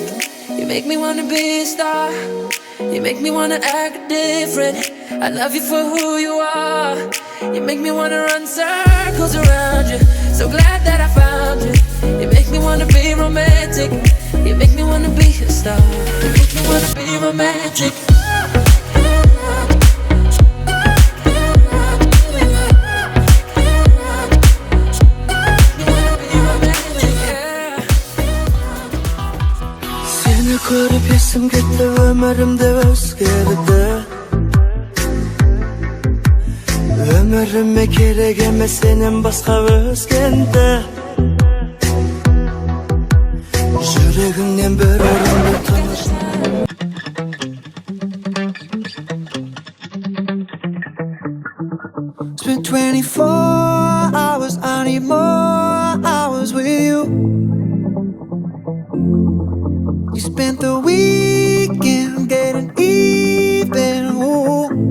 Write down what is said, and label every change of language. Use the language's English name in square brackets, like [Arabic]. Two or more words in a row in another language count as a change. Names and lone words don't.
[English] You make me wanna be a star. You make me wanna act different. I love you for who you are. You make me wanna run circles around you. So glad that I found you. You make me wanna be romantic. You make me wanna be a star. You make me wanna be romantic. [Kazakh] Көріп есім кетті, өмірімді өзгерді. Өміріме керек емес сенен басқа өзгенді. Жүрегімнен бір орынды тыныштық. [English] Spent 24 hours, I need more hours with you. You spent the weekend getting even, ooh.